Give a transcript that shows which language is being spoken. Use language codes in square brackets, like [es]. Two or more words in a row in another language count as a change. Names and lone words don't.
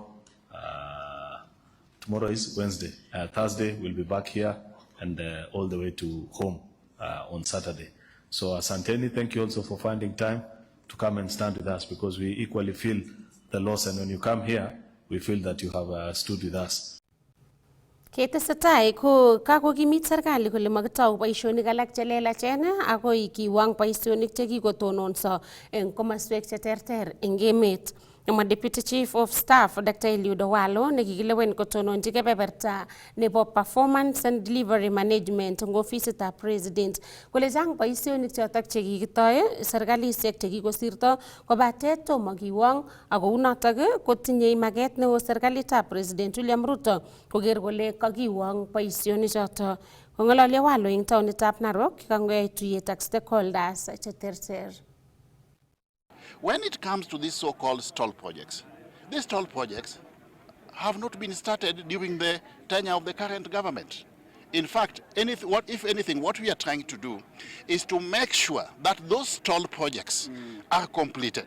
[en] Tomorrow is Wednesday. Thursday we'll be back here, and all the way to home on Saturday. So Asanteni, thank you also for finding time to come and stand with us, because we equally feel the loss, and when you come here, we feel that you have stood with us. [kln] Ketesetai ko kakokimit serikali kole makitau boisionik alak chelelachen akoi kiwang boisionik chekikotononso eng komaswek cheterter eng emet. Nemwa [en] Deputy Chief of Staff [kln] Dr. Eliud Owalo nekikilewen kotononchi kebeberta nebo Performance and Delivery Management eng ofisitab President kole chang boisionik chotok chekikitoe serkalisiek chekikosirto kobate tomo kiwong ako unotok kotinye maget neo serkalitab President William Ruto koker kole kakiwong boisionik chotok. Kong'ololi Owalo eng taonitab Narok kang'oyai tuyet ak stakeholders cheterter. [en] When it comes to these so-called stall projects, these stall projects have not been started during the tenure of the current government. In fact, if anything, what we are trying to do is to make sure that those stall projects are completed.